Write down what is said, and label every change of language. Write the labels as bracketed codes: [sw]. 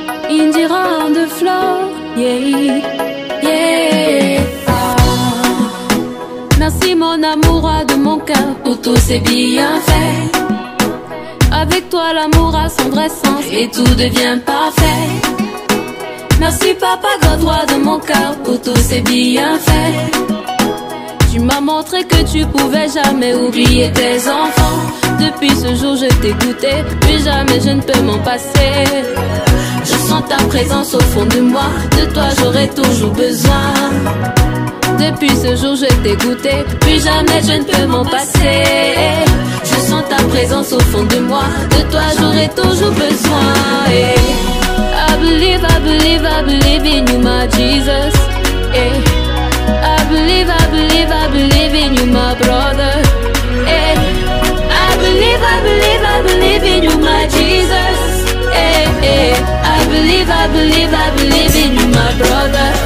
[en] Indira on the floor, yeah, yeah. [fr] Merci mon amour de mon cœur pour tous ces bienfaits. Avec toi l'amour a son vrai sens et tout devient parfait. Merci papa God, roi de mon cœur pour tous ces bienfaits. Tu m'as montré que tu pouvais jamais oublier tes enfants. Depuis ce jour je t'ai goûté, plus jamais je ne peux m'en passer. Je sens ta présence au fond de moi, de toi j'aurai toujours besoin. Depuis ce jour je t'ai goûté, plus jamais je ne peux m'en passer. Je sens ta présence au fond de moi, de toi j'aurai toujours besoin. [en] I believe, I believe, I believe in you my Jesus. I believe, I believe, I believe in you my brother. I believe, I believe, I believe in you my Jesus. I believe, I believe, I believe in you my brother.